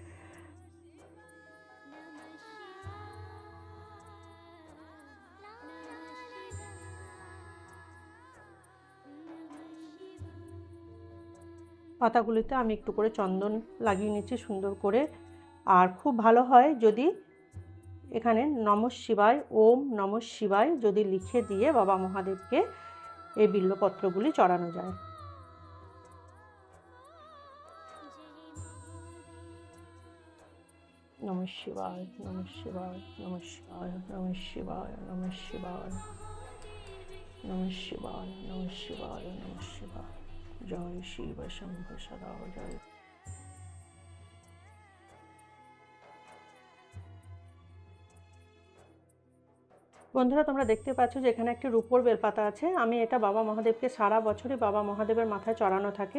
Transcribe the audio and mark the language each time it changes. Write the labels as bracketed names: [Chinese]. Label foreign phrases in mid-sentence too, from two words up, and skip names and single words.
[Bangla] পাতাগুলিতে আমি একটু করে চন্দন লাগিয়ে নিচ্ছি সুন্দর করে। আর খুব ভালো হয় যদি এখানে [Sanskrit] নমঃ শিবায়, ওম নমঃ শিবায় [Bangla] যদি লিখে দিয়ে বাবা মহাদেবকে এই বিল্লপত্রগুলি চড়ানো যায়। [Sanskrit] নমঃ শিবায়, নমঃ শিবায়, নমঃ শিবায়, নমঃ শিবায়, নমঃ শিবায়, নমঃ শিবায়, নমঃ শিবায়, নমঃ শিবায়। [Bangla] জয় শিব শম্ভু সদা জয়। বন্ধুরা তোমরা দেখতে পাচ্ছ যে এখানে একটি রূপোর বেলপাতা আছে, আমি এটা বাবা মহাদেবকে সারা বছরই বাবা মহাদেবের মাথায় চড়ানো থাকে।